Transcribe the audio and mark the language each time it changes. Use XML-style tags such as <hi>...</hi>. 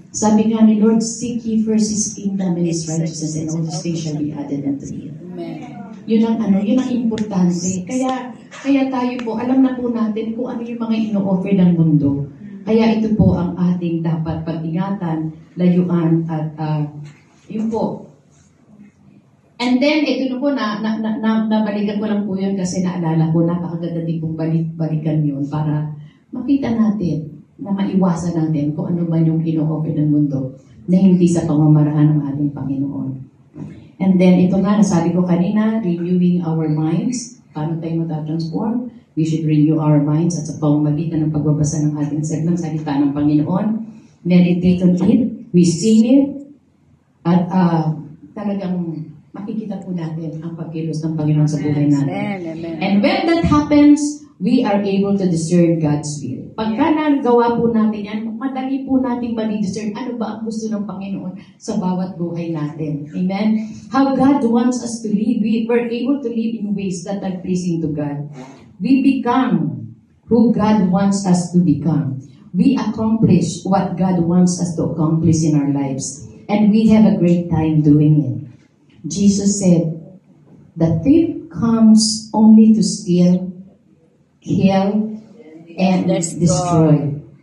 <tl>Sabi nga ni Lord,</tl> <en>seek ye first His kingdom and His righteousness, and all these things shall be added unto you.</en> <tl>Yun ang importante. Kaya tayo po, alam na po natin kung ano yung mga ino-offer ng mundo. Kaya ito po ang ating dapat pag-ingatan, layuan, at yun po. And then, ito na po, nabalikan ko lang po yun kasi naalala ko, napakaganda din pong balikan yun para makita natin na maiwasan natin kung ano man yung ino-offer ng mundo na hindi sa pamamaraan ng ating Panginoon. And then, ito nga, nasabi ko kanina,</tl> <en>renewing our minds.</en> <tl>Paano tayo matatransform?</tl> <en>We should renew our minds</en> <tl>at sa pamamagitan ng pagbabasa ng ating ng salita ng Panginoon.</tl> <en>Meditate on it. We sing it.</en> <tl>At talagang makikita po natin ang pagkilos ng Panginoon sa buhay natin.</tl> <en>And when that happens, we are able to discern God's will.</en> <tl>Pagka nagawa po natin yan, madali po natin ma-discern ano ba ang gusto ng Panginoon sa bawat buhay natin.</tl> <en>Amen? How God wants us to live. We're able to live in ways that are pleasing to God. We become who God wants us to become. We accomplish what God wants us to accomplish in our lives. And we have a great time doing it. Jesus said, the thief comes only to steal, kill, and destroy.</en>